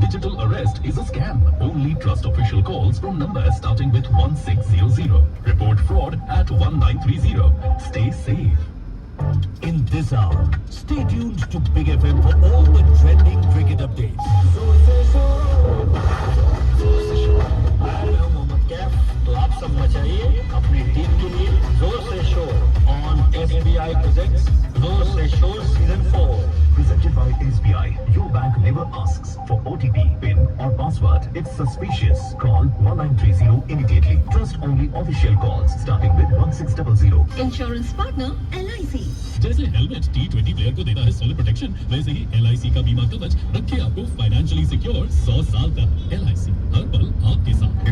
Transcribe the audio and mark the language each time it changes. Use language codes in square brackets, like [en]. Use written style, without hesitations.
[en] Digital arrest is a scam. Only trust official calls from numbers starting with 1600. Report fraud at 1930. Stay safe. In this hour, stay tuned to Big FM for all the trending cricket updates. [hi] मैं मोहम्मद कैफ, तो आप सब मचाइए अपनी team के लिए जोर से शोर ऑन [en] SBI presents [hi] जोर से शोर season 4। [en] Presented by SBI. Your bank never asks for OTP, PIN or password. It's suspicious. Call 1930 immediately. Trust only official calls starting with 1600. Insurance partner LIC। [hi] जैसे हेलमेट T20 प्लेयर को देता है solar protection, वैसे ही LIC का बीमा कवच रखे आपको फाइनेंशियली सिक्योर 100 साल तक। LIC हर पल आपके साथ।